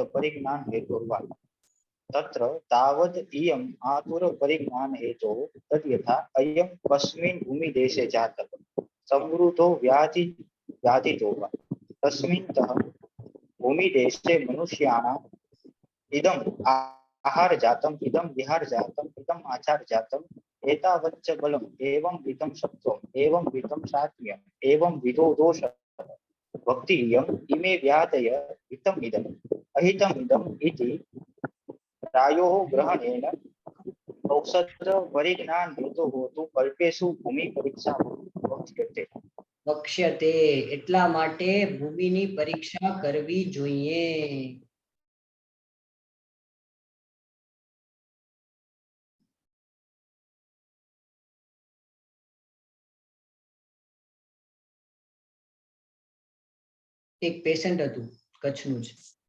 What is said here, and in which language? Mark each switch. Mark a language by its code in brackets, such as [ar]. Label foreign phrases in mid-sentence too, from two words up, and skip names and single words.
[sa] परिज्ञान हेतुर्वा तत्र तावद इयम आतुर परिज्ञान हेतो तद्यथा अयम कस्मिन भूमि देशे जातः समृद्धो व्याधितो वा तस्मिन्तः भूमि देशे मनुष्याणां इदम आहार जातम इदम विहार जातम इदम आचार जातम एतावच्च बलम एवं विदम सत्वम एवं विदम सात्व्यम एवं विदो दोष भक्तियम इमे व्याधय हितम इदम अहितम इदम इति प्रायोः ग्रहणेन औषध परिज्ञान हेतु होतु कल्पेषु भूमि परीक्षा [gu] વક્ષ્યતે એટલા માટે ભૂમિની પરીક્ષા કરવી જોઈએ. એક પેશન્ટ હતું કચ્છનું જ.